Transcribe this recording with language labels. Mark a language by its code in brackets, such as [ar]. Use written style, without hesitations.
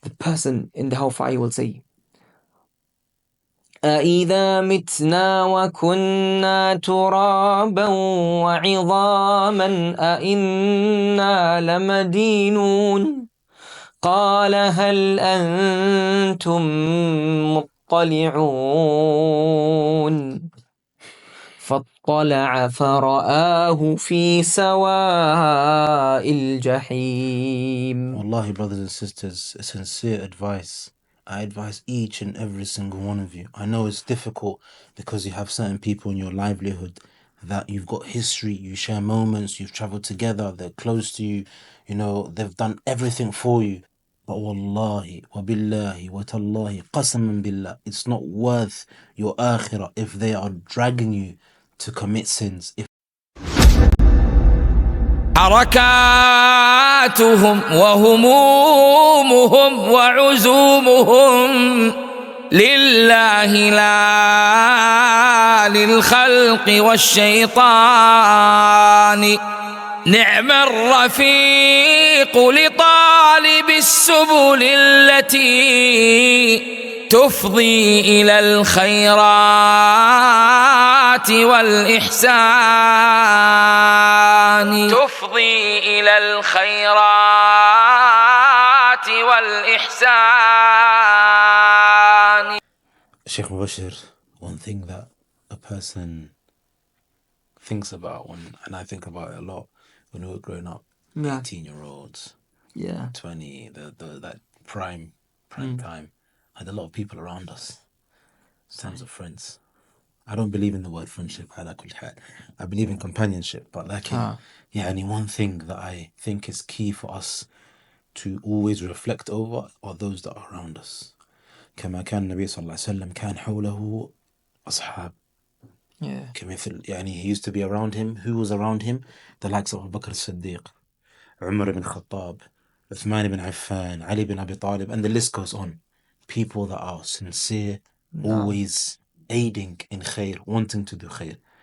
[en] person in the hellfire will say, [ar] أَإِذَا مِتْنَا وَكُنَّا تُرَابًا وَعِظَامًا أَإِنَّا لَمَدِينُونَ قَالَ هَلْ أَنْتُمْ مُطَّلِعُونَ فاطلع فرآه في سواء الجحيم. [en] Wallahi, brothers and sisters, a sincere advice. I advise each and every single one of you. I know it's difficult because you have certain people in your livelihood that you've got history, you share moments, you've traveled together, they're close to you, you know, they've done everything for you. But wallahi, wa billahi, wa tallahi, qasaman billah, it's not worth your akhirah if they are dragging you to commit sins. [ar] حركاتهم وهمومهم وعزومهم لله لا للخلق والشيطان نعم الرفيق لطالب السبل التي تفضي إلى الخيرات والإحسان تفضي إلى الخيرات والإحسان. [en] Sheikh Mubashir, one thing that a person thinks about, and I think about it a lot when we were growing up, 18-year-olds, 20, that prime time, had a lot of people around us in terms of friends. I don't believe in the word friendship. I believe in companionship. But one thing that I think is key for us to always reflect over are those that are around us. [ar] كما كان النبي صلى الله عليه وسلم كان حوله أصحاب. كمثل [en] he used to be around him. Who was around him? The likes of Abu Bakr as-Siddiq, Umar ibn Khattab, Uthman ibn Affan, Ali ibn Abi Talib, and the list goes on. People that are sincere, always aiding in khair, wanting to do khair.